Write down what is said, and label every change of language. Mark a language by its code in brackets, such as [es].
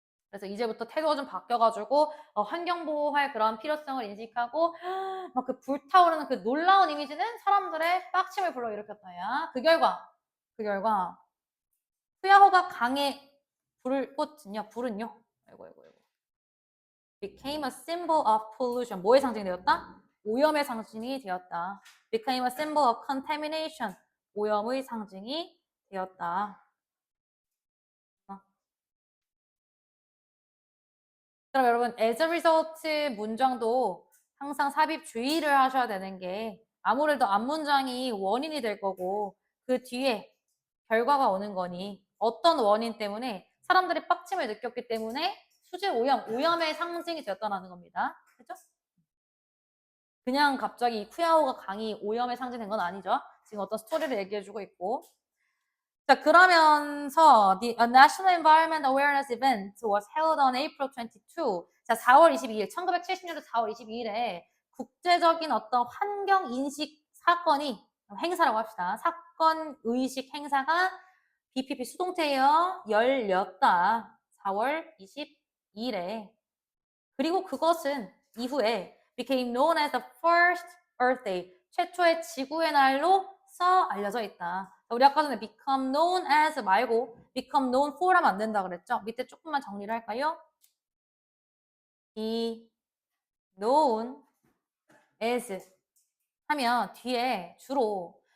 [ko] 그래서 이제부터 태도가 좀 바뀌어가지고 환경 보호할 그런 필요성을 인식하고 막 그 불타오르는 그 놀라운 이미지는 사람들의 빡침을 불러일으켰다야. 그 결과 후야호가 강에 불을 꽂은요. 불은요. 아이고. [en] became a symbol of pollution. [ko] 뭐의 상징이 되었다? 오염의 상징이 되었다. [en] became a symbol of contamination. [ko] 오염의 상징이 되었다. 그럼 여러분 [en] as a result [ko] 문장도 항상 삽입 주의를 하셔야 되는 게 아무래도 앞문장이 원인이 될 거고 그 뒤에 결과가 오는 거니 어떤 원인 때문에 사람들이 빡침을 느꼈기 때문에 수질 오염의 상징이 되었다는 겁니다. 그죠? 그냥 갑자기 쿠야오가 강이 오염의 상징이 된 건 아니죠. 지금 어떤 스토리를 얘기해주고 있고 자, 그러면서 [en] the National Environment Awareness Event was held on April 22. [ko] 자, 4월 22일, 1970년도 4월 22일에 국제적인 어떤 환경 인식 사건이 행사라고 합시다. 사건 의식 행사가 BPP 수동태에 열렸다. 4월 22일에. 그리고 그것은 이후에 [en] became known as the first Earth Day. [ko] 최초의 지구의 날로 써 알려져 있다. 우리 아까 전에 [en] become known as [ko] 말고 [en] become known for [ko] 하면 안 된다 그랬죠? 밑에 조금만 정리를 할까요? [en] be known as [ko] 하면 뒤에 주로